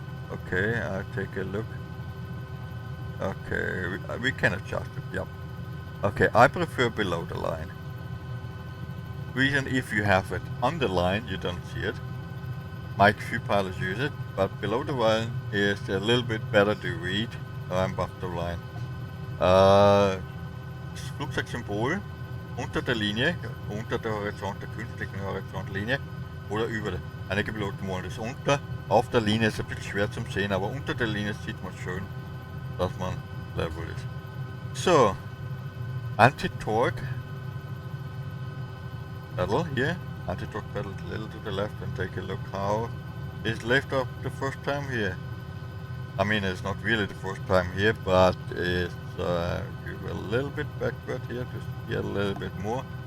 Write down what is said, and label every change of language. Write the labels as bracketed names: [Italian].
[English] Okay, I'll take a look. Okay, we can adjust it, yep. Okay, I prefer below the line. Reason, if you have it on the line, you don't see it. Might few pilots use it, but below the line is a little bit better to read. I'm above the line. [German] Das Flugzeugsymbol unter der Linie, unter der Horizont, der künstlichen Horizontlinie oder über der. Einige Piloten wollen das unter. Auf der Linie ist ein bisschen schwer zum sehen, aber unter der Linie sieht man schön, dass man level ist. [English] So, Anti-Torque pedal here. Anti-torque pedal a little to the left and take a look how it's lift up the first time here. I mean, it's not really the first time here, but it's a little bit backward here to see a little bit more.